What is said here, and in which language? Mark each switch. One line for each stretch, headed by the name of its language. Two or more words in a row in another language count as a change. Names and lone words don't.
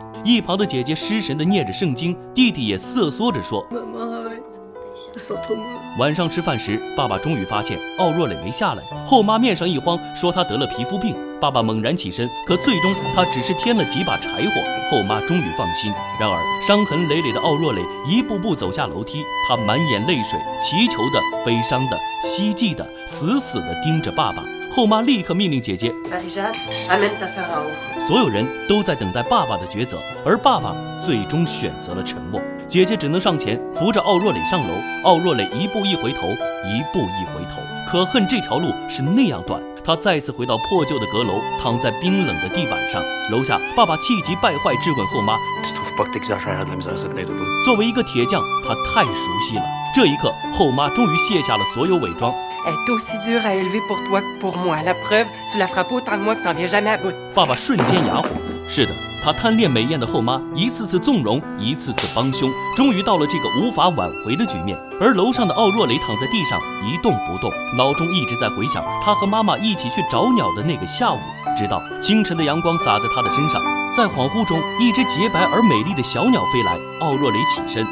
Chinese: 一旁的姐姐失神地念着圣经，弟弟也瑟缩着说晚上吃饭时，爸爸终于发现奥若蕾没下来，后妈面上一慌，说她得了皮肤病。爸爸猛然起身，可最终他只是添了几把柴火，后妈终于放心。然而伤痕累累的奥若蕾一步步走下楼梯，她满眼泪水，祈求的、悲伤的、希冀的，死死地盯着爸爸。后妈立刻命令姐姐
French: Marie-Jeanne, amène ta sœur en haut.
Chinese: 所有人都在等待爸爸的抉择，而爸爸最终选择了沉默。姐姐只能上前扶着奥若蕾上楼，奥若蕾一步一回头，一步一回头。可恨这条路是那样短，她再次回到破旧的阁楼，躺在冰冷的地板上。楼下，爸爸气急败坏质问后妈：作为一个铁匠，他太熟悉了。这一刻，后妈终于卸下了所有伪装。
French: Elle est aussi dure à élever pour toi que pour moi. La preuve, tu la frappes autant que moi que t'en viens jamais à bout.
Chinese: 爸爸瞬间哑火。是的，他贪恋美艳的后妈一次次纵容，一次次帮凶，终于到了这个无法挽回的局面。而楼上的奥若蕾躺在地上一动不动，脑中一直在回想他和妈妈一起去找鸟的那个下午。直到清晨的阳光洒在他的身上，在恍惚中，一只洁白而美丽的小鸟飞来，奥若蕾起身。